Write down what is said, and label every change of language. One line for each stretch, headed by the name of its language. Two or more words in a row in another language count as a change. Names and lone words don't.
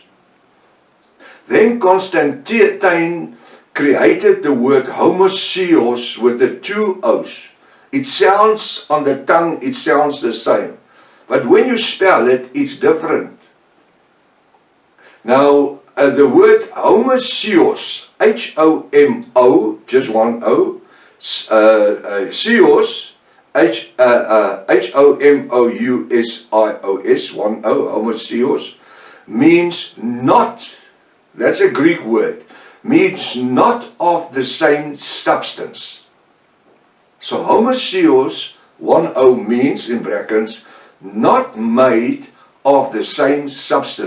English: Then Constantine created the word homoousios with the 2 O's. It sounds, on the tongue, it sounds the same. But when you spell it, it's different. Now, the word homoousios, H-O-M-O, just 1 O, Sios, H-O-M-O-U-S-I-O-S, 1 O, homoousios, means not, that's a Greek word, means not of the same substance. So homoousios, 1 O, means, in brackets, not made of the same substance.